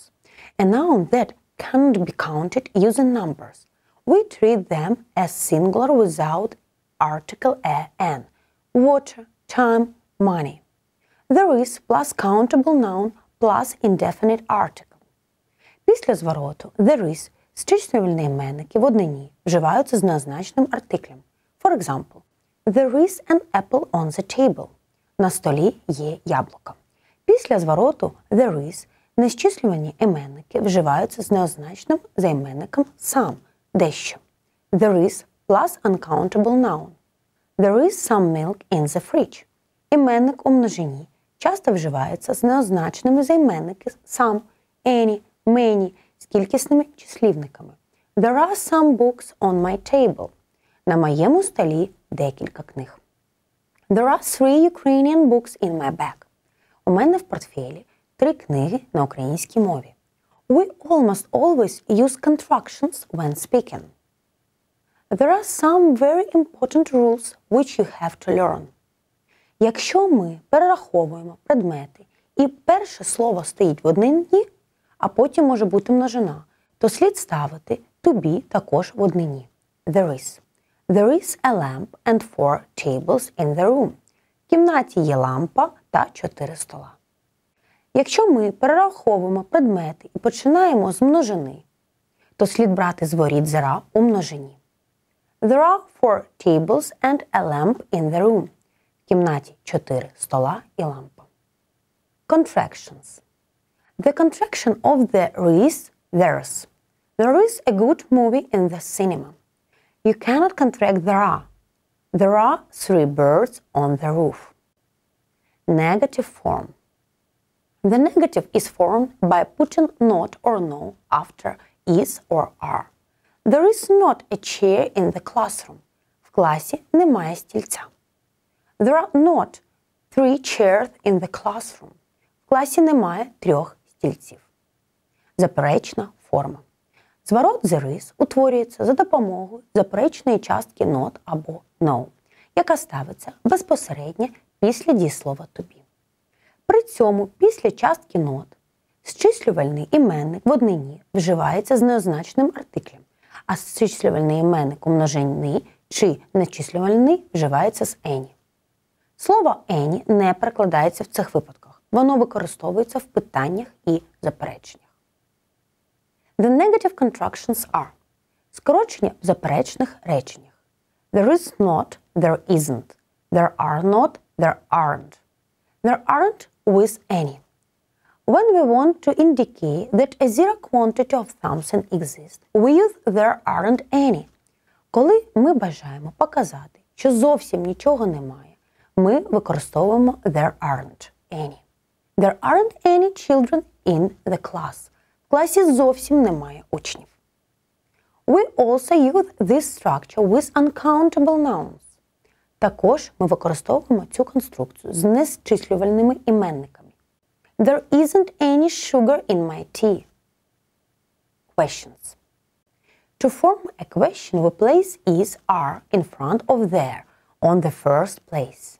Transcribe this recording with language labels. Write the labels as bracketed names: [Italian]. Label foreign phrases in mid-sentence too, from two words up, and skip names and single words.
[English] A noun that can't be counted using numbers. We treat them as singular without article an. Water, time, money. There is plus countable noun plus indefinite article. [Ukrainian] Після звороту [English] there is [Ukrainian] з числівні іменники в однині вживаються з неозначеним артиклем. [English] For example, There is an apple on the table. [Ukrainian] На столі є яблуко. Після звороту [English] there is [Ukrainian] незчислювані іменники вживаються з неозначним займенником some – дещо. [English] There is plus uncountable noun. There is some milk in the fridge. [Ukrainian] Іменник у множині часто вживається з неозначеними займенники some, any, many, з кількісними числівниками. [English] There are some books on my table. [Ukrainian] На моєму столі декілька книг. [English] There are 3 Ukrainian books in my bag. [Ukrainian] У мене в портфелі 3 книги на українській мові. [English] We almost always use contractions when speaking. There are some very important rules which you have to learn. [Ukrainian] Якщо ми перераховуємо предмети і перше слово стоїть в однині, а потім може бути множина, то слід ставити to be також в однині. [English] There is. There is a lamp and 4 tables in the room. [Ukrainian] В кімнаті є лампа та 4 стола. Якщо ми перераховуємо предмети і починаємо з множини, то слід брати зворіт [English] there are [Ukrainian] у множині. [English] There are 4 tables and a lamp in the room. [Ukrainian] В кімнаті 4 стола і лампа. [English] Contractions. The contraction of there is there's. There is a good movie in the cinema. You cannot contract there are. There are 3 birds on the roof. Negative form. The negative is formed by putting not or no after is or are. There is not a chair in the classroom. В класі немає стільця. There are not 3 chairs in the classroom. [Ukrainian] В класі немає 3 стільців. Заперечна форма. Зворот [English] there is [Ukrainian] утворюється за допомогою заперечної частки not або no, яка ставиться безпосередньо після дієслова [English] to be. [Ukrainian] При цьому після частки not зчислювальний іменник в однині вживається з неозначеним артиклем, а зчислювальний іменник у множині чи нечислювальний вживається з any. Слово any не перекладається в цих випадках. Воно використовується в питаннях і запереченнях. [English] The negative contractions are [Ukrainian] скорочення в заперечних реченнях. [English] There is not, there isn't. There are not, there aren't. There aren't with any. When we want to indicate that a zero quantity of something exists, we use there aren't any. [Ukrainian] Коли ми бажаємо показати, що зовсім нічого немає, ми використовуємо [English] there aren't any. There aren't any children in the class. [Ukrainian] В класі зовсім немає учнів. [English] We also use this structure with uncountable nouns. [Ukrainian] Також ми використовуємо цю конструкцію з незчислювальними іменниками. [English] There isn't any sugar in my tea. Questions. To form a question, we place is, are in front of there on the first place.